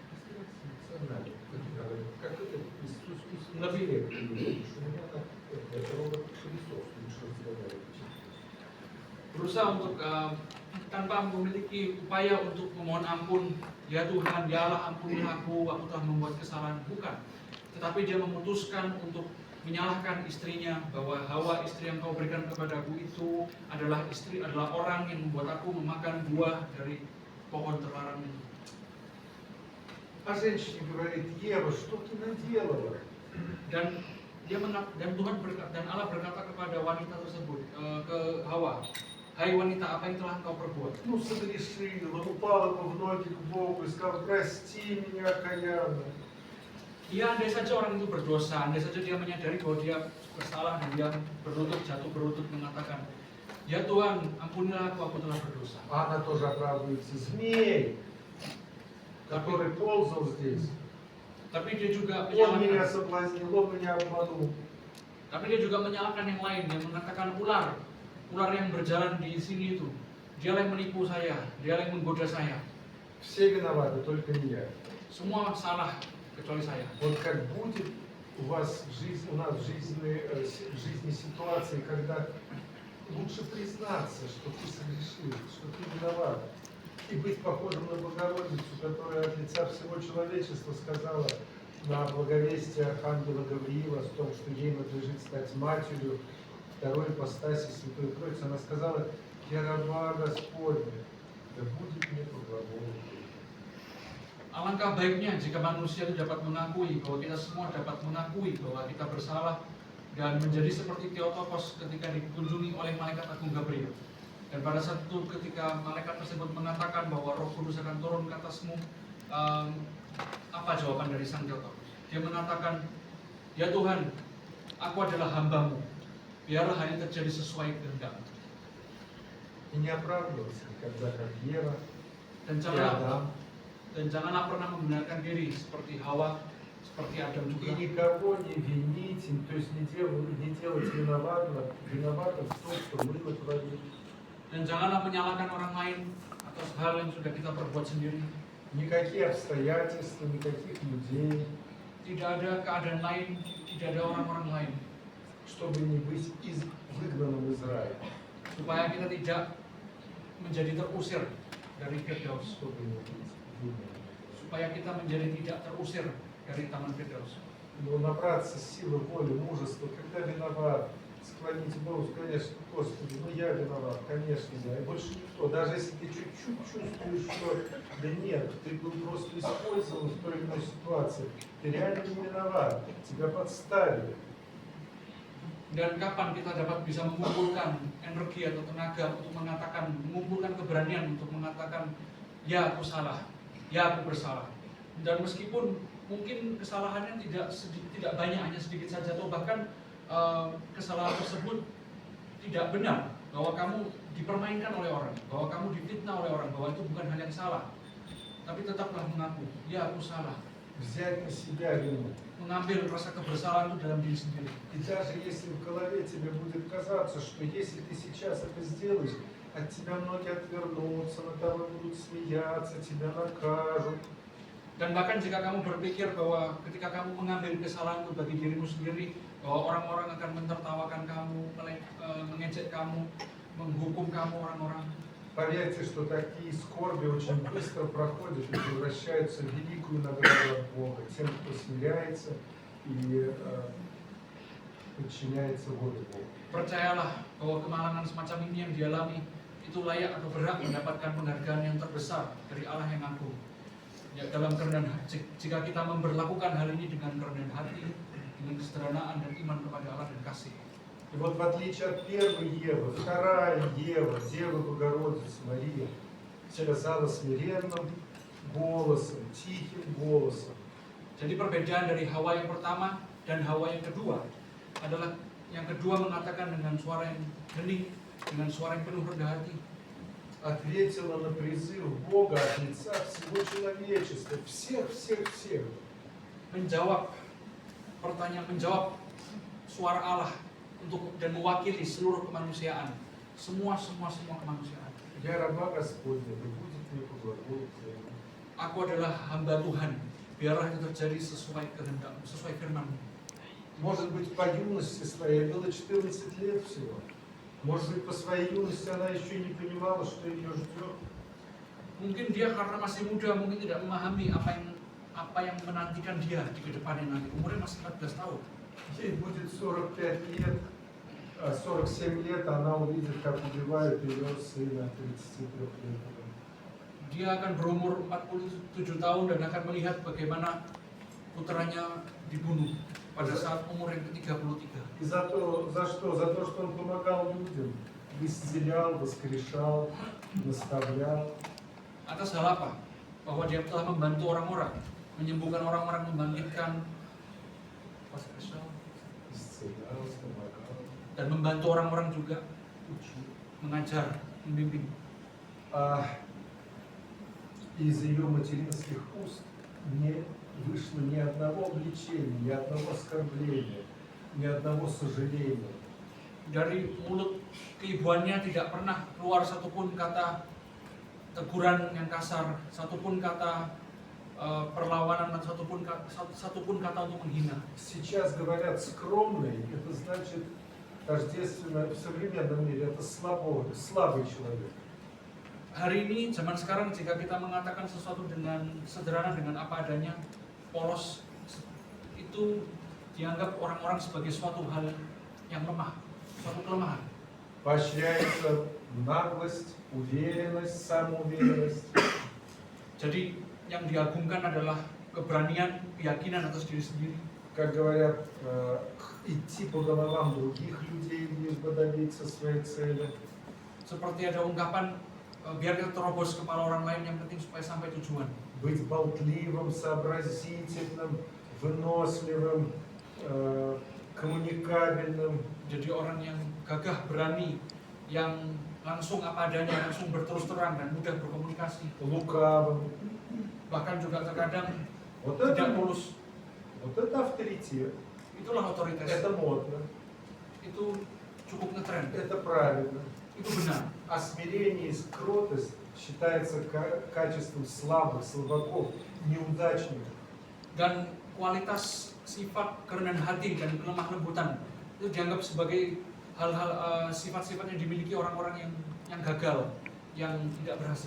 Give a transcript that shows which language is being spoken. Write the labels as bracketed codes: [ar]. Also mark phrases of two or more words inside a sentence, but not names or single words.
[id] Berusaha untuk tanpa memiliki upaya untuk memohon ampun, ya Tuhan, ya Allah, ampunilah aku telah membuat kesalahan. Bukan, tetapi dia memutuskan untuk menyalahkan istrinya, bahwa Hawa, istri yang kau berikan kepadaku itu adalah orang yang membuat aku memakan buah dari pohon terlarang itu. [ru] А женщине говорит, Ева, что ты наделала? [id] Dan Allah berkata kepada wanita tersebut, ke Hawa, hai wanita, apa yang telah engkau perbuat? [ru] Ну, согрешила, упала бы в ноги к Богу и сказала, прости меня, окаянно. [id] Ya, andai saja orang itu berdosa, andai saja dia menyadari bahwa dia bersalah dan dia jatuh berlutut mengatakan, ya Tuhan, ampunilah aku telah berdosa. [ru] А она тоже оправдывается. Змей, который ползал здесь, [id] Tapi dia juga [ru] он меня [id] menyalahkan. [ru] соблазнил, он меня обманул. [id] Tapi dia juga menyalahkan yang lain, yang mengatakan ular yang berjalan di sini itu, dia yang menipu saya, dia yang menggoda saya. [ru] Все виноваты, только не я. [id] Semua salah kecuali saya. [ru] Вот как будет у вас в жизни, у нас в жизни ситуации, когда лучше признаться, что ты согрешил, что ты виноват, и быть похожим на Богородицу, которая от лица всего человечества сказала на благовестие Архангела Гавриила о том, что ей надлежит стать матерью второй ипостаси Святой Троицы. Она сказала, я раба Господня, да будет мне по глаголу. [id] Alangkah baiknya jika manusia itu dapat mengakui, bahwa kita semua dapat mengakui bahwa kita bersalah dan menjadi seperti Theotokos ketika dikunjungi oleh malaikat agung Gabriel. Dan pada saat itu ketika malaikat tersebut mengatakan bahwa Roh Kudus akan turun ke atasmu, apa jawaban dari sang Theotokos? Dia mengatakan, ya Tuhan, aku adalah hamba-Mu, biarlah hal ini terjadi sesuai kehendak-Mu. [ru] И не оправдывался никогда, как Ева [id] Dan janganlah pernah membenarkan diri seperti Hawa, seperti Adam juga. [ru] И никого не винить, то есть не делать виноватым в том, что мы натворили. [id] Dan janganlah menyalahkan orang lain atas hal yang sudah kita perbuat sendiri. [ru] Никакие обстоятельства, никаких людей, [id] Tidak ada keadaan lain, tidak ada orang-orang lain, [ru] чтобы не быть выгнанным из рая, [id] supaya kita tidak menjadi terusir dari Firdaus, [ru] чтобы не быть выгнанным. [id] supaya kita menjadi tidak terusir dari Taman Firdaus. [ru] Но набраться силы воли, мужества, когда виноват, склонить голову, сказать, Господи, ну я виноват, конечно, я, и больше никто. Даже если ты чуть-чуть чувствуешь, что да нет, ты был просто использован в той или иной ситуации, ты реально не виноват, тебя подставили. [id] Dan kapan kita dapat bisa mengumpulkan energi atau tenaga untuk mengumpulkan keberanian untuk mengatakan, ya aku salah, ya aku bersalah. Dan meskipun mungkin kesalahannya tidak banyak, hanya sedikit saja, atau bahkan kesalahan tersebut tidak benar, bahwa kamu dipermainkan oleh orang, bahwa kamu difitnah oleh orang, bahwa itu bukan hal yang salah, tapi tetaplah mengaku, ya aku salah. [ru] Взять на себя вину. [id] Mengambil rasa kebersalahan itu dalam diri sendiri. [ru] И даже если в голове тебе будет казаться, что если ты сейчас это сделаешь, от тебя многие отвернутся, над тобой будут смеяться, тебя накажут. [id] Dan bahkan jika kamu berpikir bahwa ketika kamu mengambil kesalahan itu bagi dirimu sendiri, bahwa orang-orang akan mentertawakan kamu, mengejek kamu, menghukum kamu orang-orang. [ru] Поверьте, что такие скорби очень быстро проходят и превращаются в великую награду от Бога тем, кто смиряется и подчиняется воле Бога. [id] Percayalah bahwa kemalangan semacam ini yang dialami itu layak atau berhak mendapatkan penghargaan yang terbesar dari Allah yang agung. Ya, dalam kerendahan jika kita memperlakukan hal ini dengan kerendahan hati, dengan kesederhanaan dan iman kepada Allah dan kasih. [ru] И вот в отличие от первой Евы, вторая Ева, Дева Богородица Мария, сказала смиренным голосом, тихим голосом. [id] Jadi perbedaan dari Hawa yang pertama dan Hawa yang kedua adalah yang kedua mengatakan dengan suara yang hening, dengan suara yang penuh rendah hati. [ru] Ответила на призыв Бога от лица всего человечества, всех. [id] Menjawab pertanyaan, menjawab suara Allah untuk dan mewakili seluruh kemanusiaan, semua kemanusiaan. [ru] Я раба Господня, да будет мне по глаголу Твоему. [id] Aku adalah hamba Tuhan, biarlah itu terjadi sesuai kehendak, sesuai firman-Mu. [ru] Может быть, по юности своей было 14 лет всего. Может быть, по своей юности она еще не понимала, что ее ждет. [id] Mungkin dia karena masih muda, mungkin tidak memahami apa yang menantikan dia di kedepannya nanti. Umurnya masih 14 tahun. [ru] Ей будет 45 лет, 47 лет, она увидит, как убивают ее сына 33 лет. [id] Dia akan berumur 47 tahun dan akan melihat bagaimana putranya dibunuh pada saat umur yang ke-33. [ru] И за что? За то, что он помогал людям, исцелял, воскрешал, наставлял. [id] Atas hal apa? Bahwa dia telah membantu orang-orang, menyembuhkan orang-orang, membangkitkan, [ru] Исцелял, помогал, [id] dan membantu orang-orang juga, [ru] учил. [id] mengajar, membimbing. [ru] Из ее материнских уст не вышло ни одного обличения, ни одного оскорбления, ни одного сожаления. [id] Dari mulut keibuannya tidak pernah keluar satupun kata teguran yang kasar, satupun kata perlawanan, satupun kata untuk menghina. [ru] Сейчас говорят скромный, это значит тождественно в современном мире, это слабый человек. [id] Hari ini, zaman sekarang, jika kita mengatakan sesuatu dengan sederhana, dengan apa adanya, polos, itu dianggap orang-orang sebagai suatu hal yang lemah, suatu kelemahan. [ru] Поощряется наглость, уверенность, самоуверенность. [id] Jadi yang diagungkan adalah keberanian, keyakinan atas diri sendiri. [ru] Как говорят, идти по головам других людей, лишь бы добиться своей цели. [id] Seperti ada ungkapan, biar kita terobos kepala orang lain, yang penting supaya sampai tujuan. [ru] Быть болтливым, сообразительным, выносливым, коммуникабельным. [id] Jadi orang yang gagah, berani, yang langsung apa adanya, langsung berterus terang dan mudah berkomunikasi. [ru] Лукавым. [id] Bahkan juga terkadang [ru] Вот [id] tidak mulus. [ru] это авторитет. [id] Itulah otoritas. [ru] Это модно. [id] Itu cukup ngetren. [ru] Это правильно. [id] Itu benar. [ru] А смирение и кротость считается качеством слабых, слабаков, неудачников. [id] Dan kualitas sifat kerendahan hati dan kelemah lembutan itu dianggap sebagai hal-hal sifat-sifat yang dimiliki orang-orang yang gagal, yang tidak berhasil.